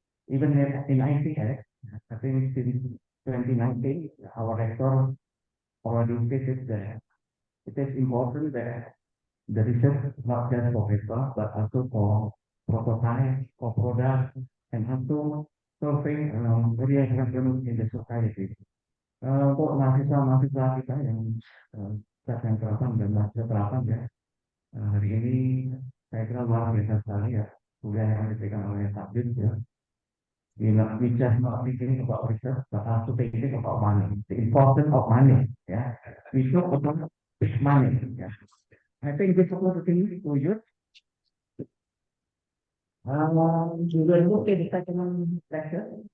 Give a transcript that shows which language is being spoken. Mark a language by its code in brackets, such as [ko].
[en] Even in ICS, I think since 2019, our rector already stated that it is important that the research is not just for paper, but also for prototype, for product, and also solving real problems in the society. [id] Untuk mahasiswa-mahasiswa kita yang sedang terapan dan masih terapan ya, hari ini saya kira luar biasa sekali ya, kuliah yang diberikan oleh Sigit ya. [en] We just not thinking about research, but also thinking about money, the importance of money. Yeah, we talk about money. Yeah, I think this is the thing to use. We will look at the second lecture.